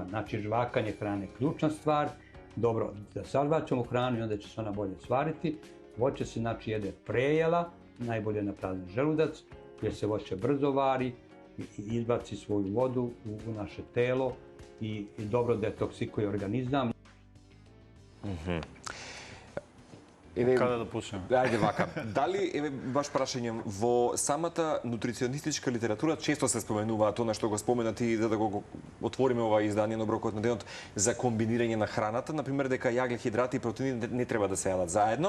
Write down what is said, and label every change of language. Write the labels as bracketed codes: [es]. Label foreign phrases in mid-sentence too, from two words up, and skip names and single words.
[sr] Znači, žvakanje hrane je ključna stvar. Dobro, da sažvaćemo hranu i onda će se ona bolje svariti. Voće se znači jede prejela, najbolje na prazan želudac, jer se voće brzo vari i izbaci svoju vodu u naše telo i dobro detoksikuje organizam. [mk] Каде да почнеме? Ајде вака. Дали, еве, баш прашање, во самата нутриционистичка литература често се споменува тоа на што го спомена ти, за да го отвориме ова издание на оброкот на денот, за комбинирање на храната, например дека јагле, хидрати и протеини не треба да се јадат заедно.